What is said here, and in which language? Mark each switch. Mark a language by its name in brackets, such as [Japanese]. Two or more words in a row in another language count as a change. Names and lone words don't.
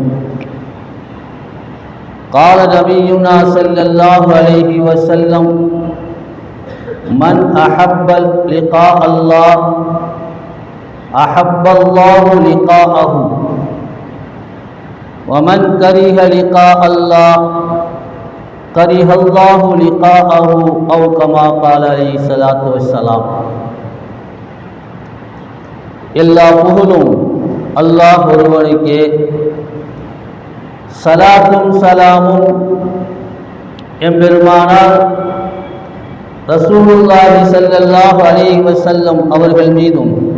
[Arabic] قال نبينا صلى الله عليه وسلم: من أحب لقاء الله أحب الله لقاءه، ومن كره لقاء الله كره الله لقاءه، أو كما قال عليه الصلاة والسلام. [Tamil] எல்லா புகழும் அல்லாஹ் ஒருவனுக்கே, சலாத்தும் சலாமும் எம்பெருமானார் [Arabic] رسول الله صلى الله عليه وسلم [Tamil] அவர்கள் மீதும்,